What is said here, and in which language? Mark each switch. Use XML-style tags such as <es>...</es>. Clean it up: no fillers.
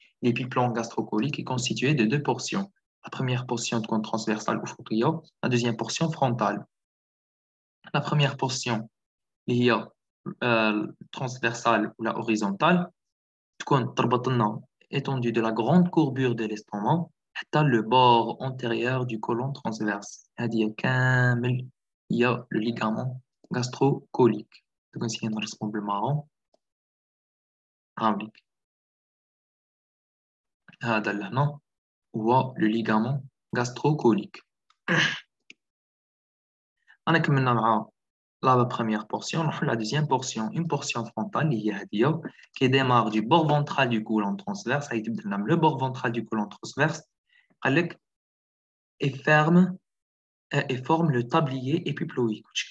<fr>L'épiplon gastrocolique est constitué de deux portions. La première portion de côlon transversale أفقية, la deuxième portion frontale. La première portion,</fr> <ar>اللي هي</ar> <fr>transversale ou la horizontale,</fr> <ar>تكون تربط لنا</ar> <fr>étendue de la grande courbure de l'estomac حتى le bord antérieur du côlon transverse.</fr> <ar>هذه كامل هي le ligament gastrocolique. تكون سي نرسمو بالمارون. هاوليك هذا لهنا هو le ligament gastrocolique. أنا كملنا مع</ar> <fr>la première portion, la deuxième portion, une portion frontale qui démarre du bord ventral du côlon transverse, le bord ventral du côlon transverse, et forme le tablier épiploïque.</fr>